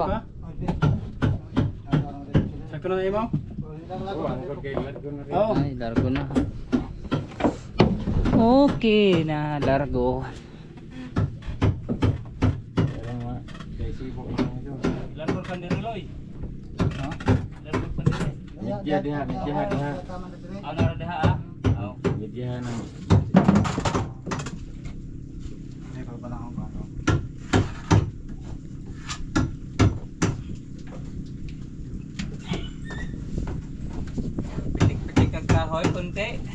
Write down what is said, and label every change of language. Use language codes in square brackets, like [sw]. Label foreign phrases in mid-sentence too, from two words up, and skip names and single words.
[ceb] ka? Sakto na imo? Oo. Ay, largo na. Okay na, largo. Largo kan diri loy. No? Largo kan diri. Medya diha. Ano ra diha ah? Oo. Medya na. Pitik-pitik ang kahoy konti.